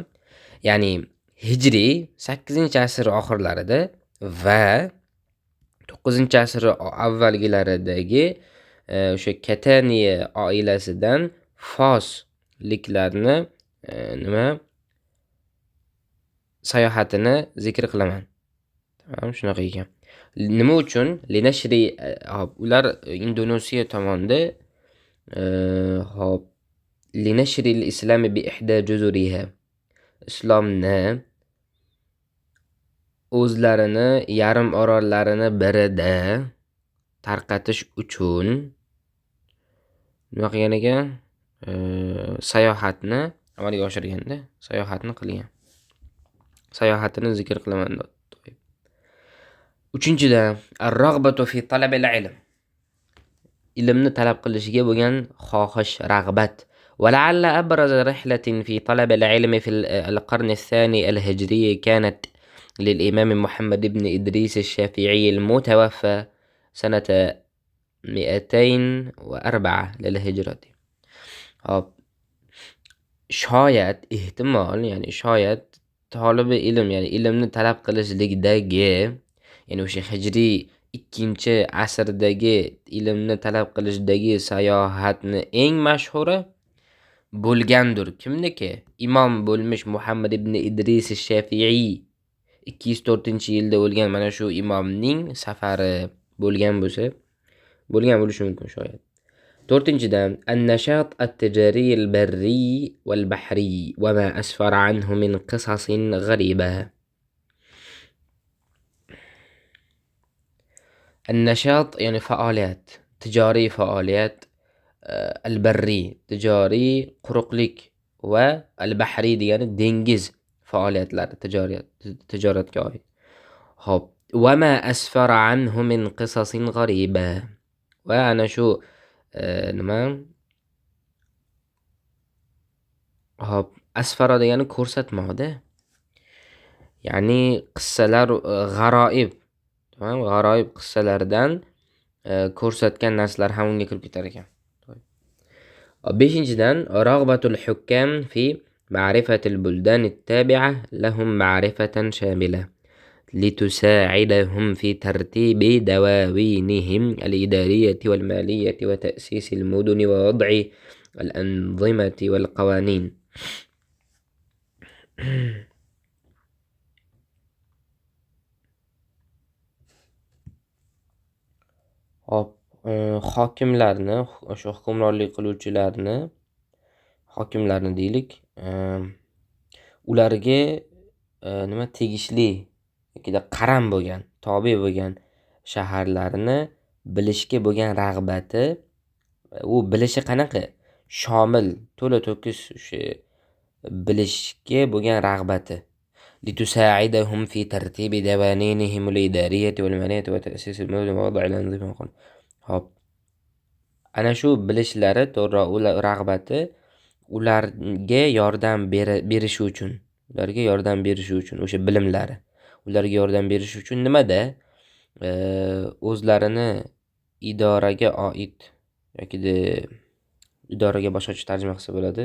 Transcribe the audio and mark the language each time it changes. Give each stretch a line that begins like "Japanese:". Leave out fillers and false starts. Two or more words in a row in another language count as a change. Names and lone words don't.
Uzbek: Ya'ni hijriy 8-asr oxirlarida va 9-asr avvalgilaridagi o'sha Kataniya oilasidan Fosliklarni sayohatini zikr qilaman. Tamam, shunaqa ekan. Nima uchun? Linashri hop ular Indoneziya tomonda hop
Arabic: لنشر الإسلام بإحدى جزرها.
Uzbek: Islomni o'zlarini yarim orollarini birida tarqatish uchun nima qilgan ekan? Sayohatni amalga oshirganda sayohatni qilgan. Sayohatini zikr qilaman deb. Uchinchidan,
Arabic: الرغبة في طلب العلم.
Uzbek: Ilmni talab qilishiga bo'lgan xohish, rag'bat.
Arabic: ولعل أبرز رحلة في طلب العلم في القرن الثاني الهجري كانت للإمام محمد بن إدريس الشافعي المتوفى سنة 204 للهجرة.
Uzbek: shoyat ehtimol, ya'ni shoyat tolibi ilm, ya'ni ilmni talab qilishlikdagi, ya'ni o'sha hijriy 2-asrdagi ilmni talab qilishdagi sayohatni eng mashhuri bo'lgandir. Kimniki? Imom bo'lmish Muhammad ibn Idris ash-Shafi'i 204-yilda o'lgan mana shu imomning safari bo'lgan bo'lishi mumkin shoyat.
Arabic: 4-dan النشاط التجاري البري والبحري وما أسفر عنه من قصص غريبة.
Uzbek: An-nashat ya'ni faoliyat, tijoriy faoliyat, al-barri tijoriy quruqlik va al-bahri degani dengiz faoliyatlari, tijoratga oid.
Arabic: Hop, وما أسفر عنه من قصص غريبة.
Uzbek: Va ana shu nima? Hop, asfara degani ko'rsatmoqda. Ya'ni qissalar g'aroib, tamam, g'aroib qissalardan ko'rsatgan narsalar ham unga kirib ketar ekan.
Arabic: 5-dan رغبة الحكام في معرفة البلدان التابعة لهم معرفة شاملة لتساعدهم في ترتيب دواوينهم الإدارية والمالية وتأسيس المدن ووضع الأنظمة والقوانين.
Uzbek: Hop, hokimlarni, o'sha hukmronlik qiluvchilarni, hokimlarni deylik, ularga nima tegishli yoki qaram bo'lgan, tobe bo'lgan shaharlarni bilishga bo'lgan rag'bati, u bilishi qanaqa? Shomil, to'la to'kis o'sha bilishga bo'lgan rag'bati.
Arabic: لتساعدهم في ترتيب دواوينهم الإدارية والمالية وتأسيس المدن ووضع الأنظمة.
Uzbek: Hop. Ana shu bilishlari, to'g'ri, ular rag'bati ularga yordam berishi uchun, o'sha bilimlari ularga yordam berishi uchun nimada? O'zlarini idoraga oid yoki idoraga boshqacha tarjima qilsa bo'ladi.